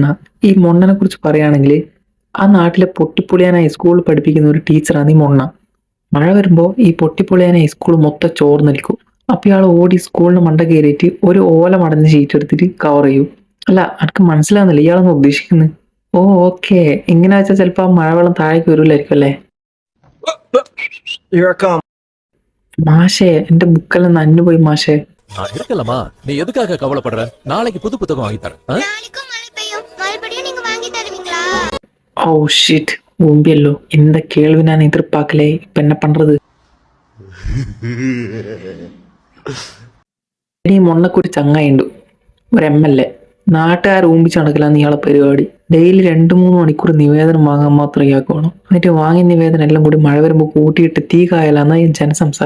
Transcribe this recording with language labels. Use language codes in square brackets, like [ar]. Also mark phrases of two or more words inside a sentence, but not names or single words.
[ml] ഈ മൊണ്ണനെ കുറിച്ച് പറയുകയാണെങ്കിൽ ആ നാട്ടിലെ പൊട്ടിപ്പൊളിയാനായി സ്കൂളിൽ പഠിപ്പിക്കുന്ന ഒരു ടീച്ചറാണ് ഈ മൊണ്ണ. മഴ വരുമ്പോ ഈ പൊട്ടിപ്പൊളിയാനായി സ്കൂൾ മൊത്തം ചോർന്ന് നിൽക്കും. അപ്പൊ ഇയാൾ ഓടി സ്കൂളിന് മണ്ട കയറിയിട്ട് ഒരു ഓല മടഞ്ഞ ഷീറ്റ് എടുത്തിട്ട് കവർ ചെയ്യും. അല്ല, എനിക്ക് മനസ്സിലാവുന്നില്ല ഇയാളൊന്ന് ഉദ്ദേശിക്കുന്നത്. ഓ ഓക്കെ, ഇങ്ങനെ വെച്ചാൽ ചിലപ്പോ ആ മഴവെള്ളം താഴേക്ക് വരൂലായിരിക്കും അല്ലേ. [en] Here I come. [ml] മാഷേ, എന്റെ ബുക്കെല്ലാം നനഞ്ഞു പോയി മാഷേ. [ta] நான் இருக்கலமா, நீ எதுக்காக கவலைப்படுற? நாளைக்கு புது புத்தகம் வாங்கி தரேன். நாளைக்கும் மழை பெய்யும், மறுபடியும் நீங்க வாங்கி தருவீங்களா? [ml] ഓ ഷിറ്റ്, ഊമ്പിയല്ലോ. [ta] இந்த கேள்வி நான் எதிர்பார்க்கலே. இப்ப என்ன பண்றது? [ml] ഇനി മൊണ്ണക്കൊരു ചങ്ങായിണ്ട്, ഒരു MLA. നാട്ടുകാർ ഊമ്പിച്ച് നടക്കില്ലാന്ന് ഇയാളെ പരിപാടി. ഡെയിലി 2-3 മണിക്കൂർ നിവേദനം വാങ്ങാൻ മാത്രം ഇയാൾക്ക് വേണം. എന്നിട്ട് വാങ്ങിയ നിവേദനം എല്ലാം കൂടി മഴ വരുമ്പോൾ കൂട്ടിയിട്ട് തീ കായലാന്ന ഈ ജനസംസാരം.